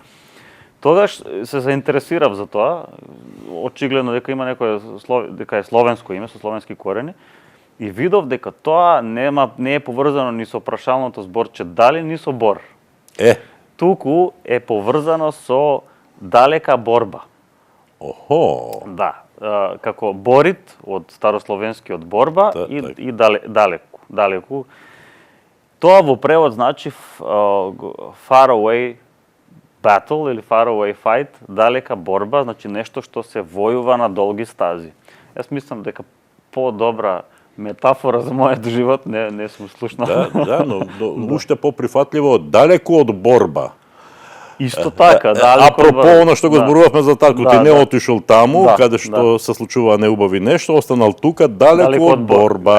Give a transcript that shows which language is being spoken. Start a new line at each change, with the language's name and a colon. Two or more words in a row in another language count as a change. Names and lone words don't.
Macedonian: Тогаш се заинтересирав за тоа, очигледно дека има дека е словенско име со словенски корени, и видов дека тоа не е поврзано ни со прашалното зборче дали, ни со Бор. Туку е поврзано со далека борба. Охо. Да, како борит од старословенскиот борба и далеку. Тоа во превод значи
English: far away battle
Macedonian: или
English: far away fight,
Macedonian: далека борба, значи нешто што се војува на долги стази. Јас мислам дека по-добра метафора за мојот живот не сум слушнал. Да, но уште поприфатливо далеку од борба. Исто така, далеку. Апропо она што го зборувавме за татко, ти не отишол таму, каде што се случува неубави нешто, останал тука далеку од борба.